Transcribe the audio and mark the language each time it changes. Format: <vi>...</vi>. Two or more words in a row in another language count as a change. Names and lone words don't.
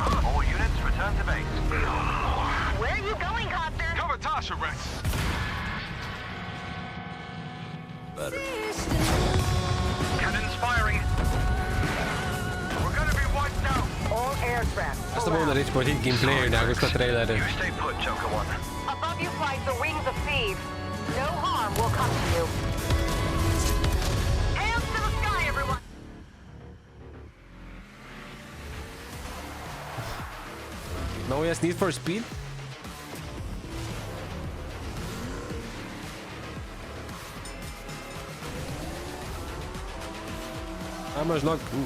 <en>All units return to base. Where are you going, Copter? Cover Tasha, Rex. Better. Cannon firing. We're gonna be wiped out. All aircraft.</en> <lt>Asta buvau norėčiau pamatyti gameplay, negu šitą trailerį.</lt> <en>You stay put, Joker One. Above you flies the Wings of Thieves. No harm will come to you. Hands to the sky, everyone!</en> <lt>Naujas Need for Speed. Ama, žinok...</lt>